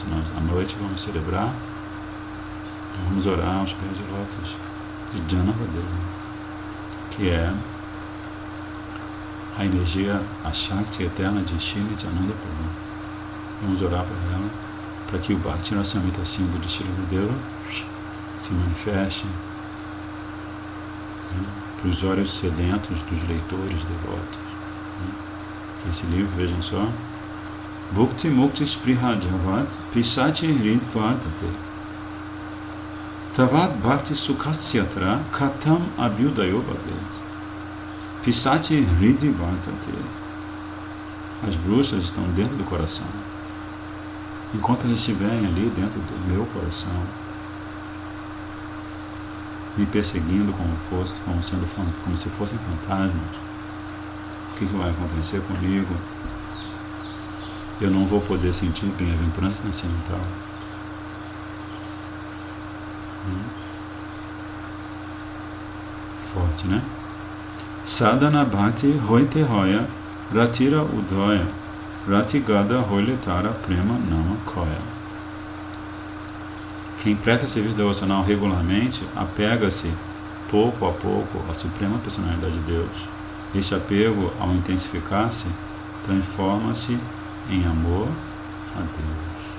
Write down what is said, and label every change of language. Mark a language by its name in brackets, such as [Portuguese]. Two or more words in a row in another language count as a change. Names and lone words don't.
[Portuguese] Nós, à noite, vamos celebrar, vamos orar aos pés de lótus de Janava Devi, que é a energia, a Shakti eterna de Shri Nityananda Prabhu. Vamos orar para ela, para que o Bhakti Rasamrita Sindhu de Srila Gurudeva se manifeste para os olhos sedentos dos leitores devotos. Que esse livro, vejam só, [Sanskrit] भुक्ति मुक्ति स्पृहा यावत् पिशाची हृद् वर्तते तावत् भक्ति सुखस्यात्र कथम् अभ्युदयो भवेत्. पिशाची हृद् वर्तते. [Portuguese] As bruxas estão dentro do coração. Enquanto elas estiverem ali dentro do meu coração, me perseguindo como se fossem fantasmas, o que vai acontecer comigo? Eu não vou poder sentir bem-aventurança transcendental. Forte, né? [Bangla] সাধন ভক্তি হৈতে হয় রতির উদয় রতিগাঢ় হৈলেতার প্রেম নাম কয়. [Portuguese] Quem presta serviço devocional regularmente apega-se pouco a pouco à Suprema Personalidade de Deus. Este apego, ao intensificar-se, transforma-se em amor a Deus.